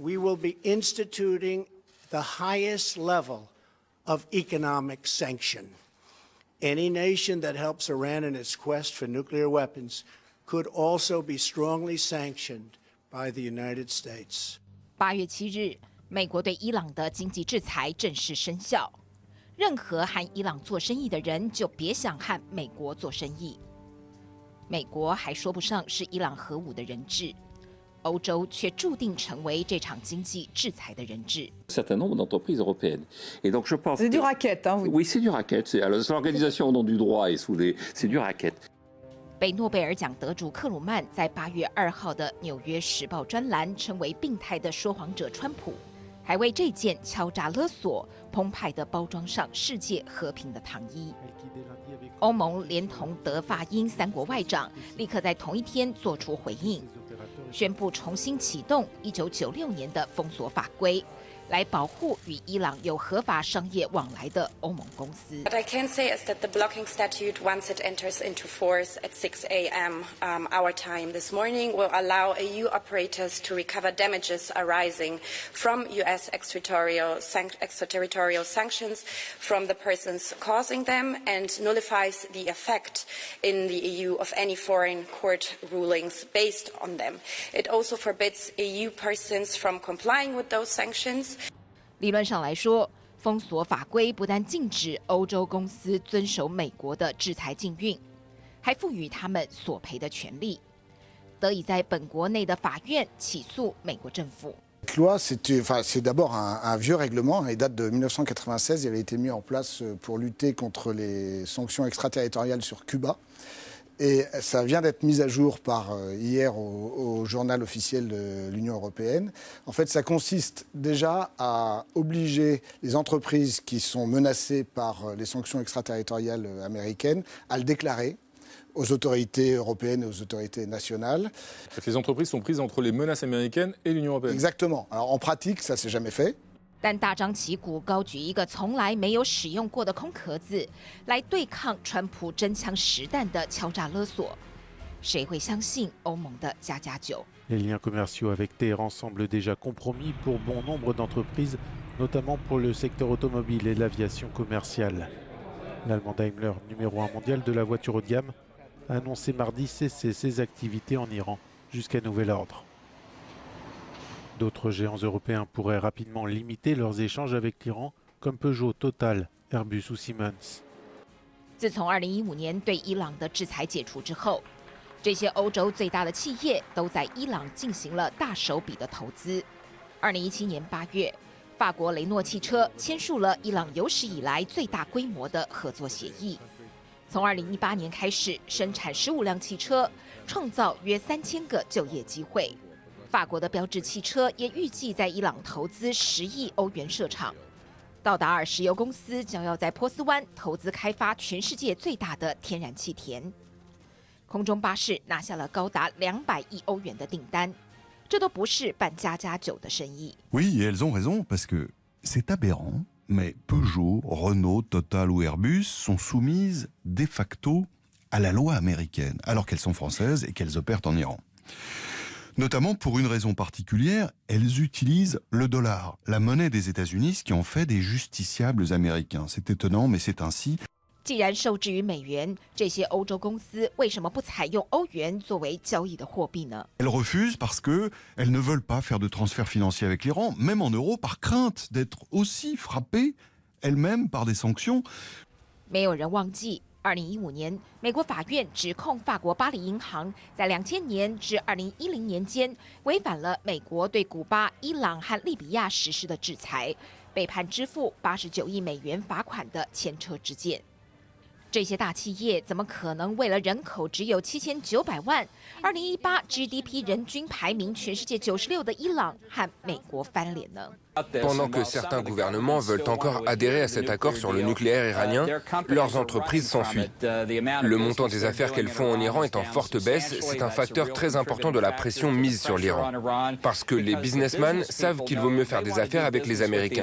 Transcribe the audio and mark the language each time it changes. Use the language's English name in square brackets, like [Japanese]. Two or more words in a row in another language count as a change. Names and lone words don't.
[English] we will be instituting the highest level of economic sanction. Any nation that helps Iran in its quest for nuclear weapons could also be strongly sanctioned by the United States. [Chinese] 8 月7日，美国对伊朗的经济制裁正式生效。任何和伊朗做生意的人，就别想和美国做生意。美国还说不上是伊朗核武的人质，欧洲却注定成为这场经济制裁的人质。 [French] Certain nombre d'entreprises européennes. Et donc je pense. C'est du racket, hein, oui, c'est du racket. C'est l'organisation au nom du droit et c'est du racket. [Chinese] 被诺贝尔奖得主克鲁曼在8月2号的《纽约时报》专栏称为病态的说谎者川普，还为这件敲诈勒索、澎湃的包装上世界和平的糖衣。欧盟连同德法英3国外长立刻在同一天做出回应，宣布重新启动1996年的封锁法规，来保护与伊朗有合法商业往来的欧盟公司。 [English] What I can say is that the blocking statute, once it enters into force at 6 a.m. Our time this morning, will allow EU operators to recover damages arising from U.S. extraterritorial sanctions from the persons causing them, and nullifies the effect in the EU of any foreign court rulings based on them. It also forbids EU persons from complying with those sanctions. [Chinese] 理论上来说，封锁法规不但禁止欧洲公司遵守美国的制裁禁运，还赋予他们索赔的权利，得以在本国内的法院起诉美国政府。 [French] Cette loi, c'est d'abord un vieux règlement, il date de 1996, il a été mis en place pour lutter contre les sanctions extraterritoriales sur Cuba. Et ça vient d'être mis à jour hier au journal officiel de l'Union européenne. En fait, ça consiste déjà à obliger les entreprises qui sont menacées par les sanctions extraterritoriales américaines à le déclarer aux autorités européennes et aux autorités nationales. Les entreprises sont prises entre les menaces américaines et l'Union européenne. Exactement. Alors en pratique, ça s'est jamais fait. [Chinese] 但大张旗鼓高举一个从来没有使用过的空壳子，来对抗川普真枪实弹的敲诈勒索，谁会相信欧盟的家家酒？ [French] Les liens commerciaux avec Téhéran semblent déjà compromis pour bon nombre d'entreprises, notamment pour le secteur automobile et l'aviation commerciale. L'allemand Daimler, numéro 1 mondial de la voiture haut de gamme, a annoncé mardi cesser ses activités en Iran jusqu'à nouvel ordre. D'autres géants européens pourraient rapidement limiter leurs échanges avec l'Iran, comme Peugeot, Total, Airbus ou Siemens. [Chinese] 自从2015年对伊朗的制裁解除之后，这些欧洲最大的企业都在伊朗进行了大手笔的投资。2017年8月，法国雷诺汽车签署了伊朗有史以来最大规模的合作协议。从2018年开始生产15辆汽车，创造约3000个就业机会。法国的标致汽车也预计在伊朗投资10亿欧元设厂。道达尔石油公司将要在波斯湾投资开发全世界最大的天然气田。空中巴士拿下了高达200亿欧元的订单，这都不是办家家酒的生意。 [French] Oui, et elles ont raison, parce que c'est aberrant, mais Peugeot, Renault, Total ou Airbus sont soumises de facto à la loi américaine, alors qu'elles sont françaises et qu'elles opèrent en Iran. Notamment pour une raison particulière, elles utilisent le dollar, la monnaie des États-Unis, ce qui en fait des justiciables américains. C'est étonnant, mais c'est ainsi. [Chinese] 既然受制于美元，这些欧洲公司为什么不采用欧元作为交易的货币呢？ [French] Elles refusent parce qu'elles ne veulent pas faire de transfert financier avec l'Iran, même en euros, par crainte d'être aussi frappées elles-mêmes par des sanctions. [Chinese] 没有人忘记，2015年，美国法院指控法国巴黎银行在2000年至2010年间违反了美国对古巴、伊朗和利比亚实施的制裁，被判支付89亿美元罚款的前车之鉴。这些大企业怎么可能为了人口只有7900万，2018 GDP 人均排名全世界96的伊朗和美国翻脸呢？ [French] Pendant que certains gouvernements veulent encore adhérer à cet accord sur le nucléaire iranien, leurs entreprises s'enfuient. Le montant des affaires qu'elles font en Iran est en forte baisse. C'est un facteur très important de la pression mise sur l'Iran. Parce que les businessmen savent qu'il vaut mieux faire des affaires avec les Américains.